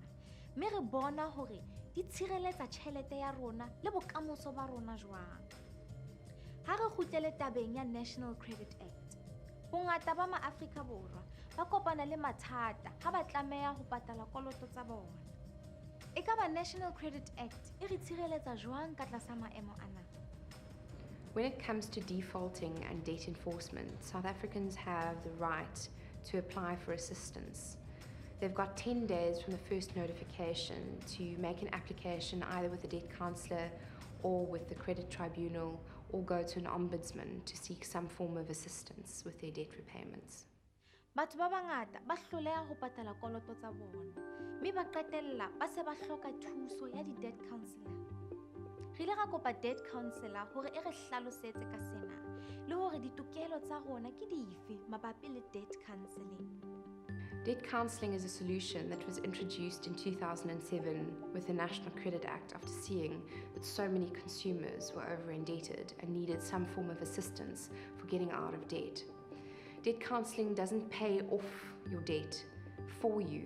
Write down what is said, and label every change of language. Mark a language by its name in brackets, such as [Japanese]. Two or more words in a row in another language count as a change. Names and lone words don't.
[Southern Sotho] Mme re bona hore di tshireletsa tjhelete ya rona le bokamoso ba rona jwang. Ha re kgutlele tabeng ya National Credit Act, bongata ba ma-Afrika Borwa ba kopana le mathata ha ba tlameha ho patala koloto tsa bona. Ekaba National Credit Act e re tshireletsa jwang ka tlasa maemo ana? [English] When it comes to defaulting and debt enforcement, South Africans have the right to apply for assistance. They've got 10 days from the first notification to make an application either with the debt counsellor or with the credit tribunal or go to an ombudsman to seek some form of assistance with their debt repayments. [Southern Sotho] Batho ba bangata ba hloleha ho patala koloto tsa bona, mme ba qetella ba se ba hloka thuso ya di-debt counsellor. Re ile ra kopa [English] debt counsellor [Southern Sotho] hore e re hlalosetse ka sena le hore ditokelo tsa rona ke dife mabapi le [English] debt counselling. Debt counselling is a solution that was introduced in 2007 with the National Credit Act after seeing that so many consumers were over-indebted and needed some form of assistance for getting out of debt. Debt counselling doesn't pay off your debt for you.